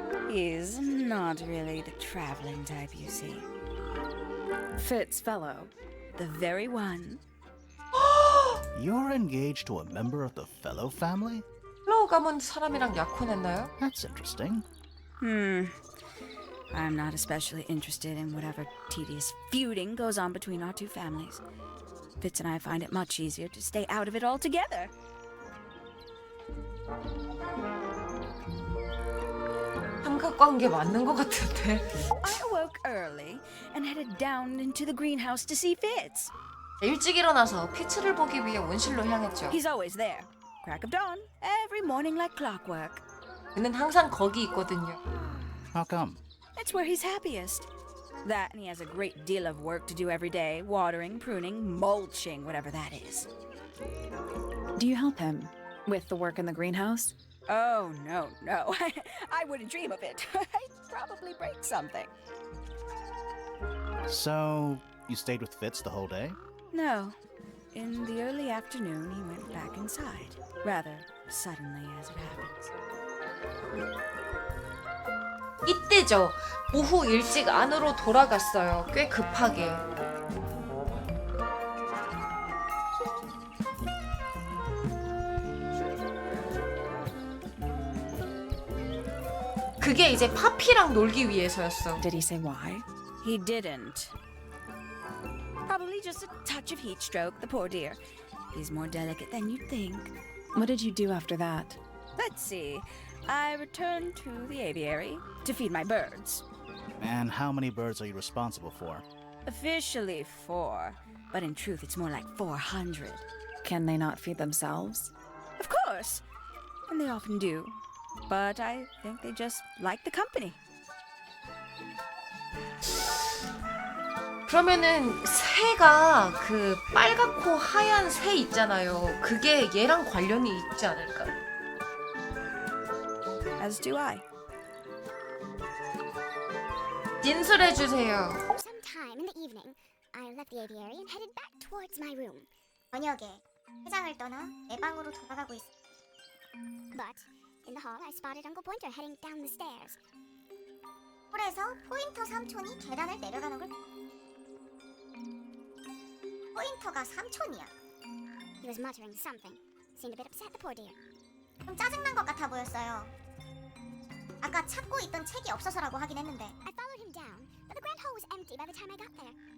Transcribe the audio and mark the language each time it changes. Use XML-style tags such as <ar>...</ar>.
<en>He's not really the traveling type, you see. Fitz fellow. The very one. You're engaged to a member of the Fellow family?</en> <ko>플로우 가문 사람이랑 약혼했나요?</ko> <en>That's interesting. I'm not especially interested in whatever tedious feuding goes on between our 2 families. Fitz and I find it much easier to stay out of it altogether.</en> <ko>삼각관계 맞는 것 같은데.</ko> <en>I awoke early and headed down into the greenhouse to see Fitz.</en> <ko>일찍 일어나서 피츠를 보기 위해 온실로 향했죠.</ko> <en>He's always there. Crack of dawn, every morning like clockwork.</en> <ko>그는 항상 거기 있거든요.</ko> <en>How come? It's where he's happiest. That and he has a great deal of work to do every day, watering, pruning, mulching, whatever that is. Do you help him with the work in the greenhouse? Oh, no. I wouldn't dream of it. I'd probably break something. So, you stayed with Fitz the whole day? No. In the early afternoon, he went back inside. Rather suddenly, as it happens.</en> <ko>이때죠. 오후 일찍 안으로 돌아갔어요. 꽤 급하게. 그게 이제 파피랑 놀기 위해서였어.</ko> <en>Did he say why? He didn't. Probably just a touch of heat stroke, the poor dear. He's more delicate than you'd think. What did you do after that? Let's see. I returned to the aviary to feed my birds. And how many birds are you responsible for? Officially 4, but in truth it's more like 400. Can they not feed themselves? Of course, and they often do. But I think they just like the company.</en> <ko>그러면은 새가 그 빨갛고 하얀 새 있잖아요. 그게 얘랑 관련이 있지 않을까?</ko> <en>As do I.</en> <ko>진술해 주세요.</ko> <en>Sometime in the evening, I left the aviary and headed back towards my room.</en> <ko>저녁에 회장을 떠나 내 방으로 돌아가고 있어.</ko> <en>But in the hall, I spotted Uncle Pointer heading down the stairs.</en> <ko>홀에서 포인터 삼촌이 계단을 내려가는 걸. 포인터가 삼촌이야.</ko> <en>He was muttering something. Seemed a bit upset, the poor dear.</en> <ko>좀 짜증난 것 같아 보였어요. 아까 찾고 있던 책이 없어서라고 하긴 했는데.</ko> <en>I followed him down, but the grand hall was empty by the time I got there.</en>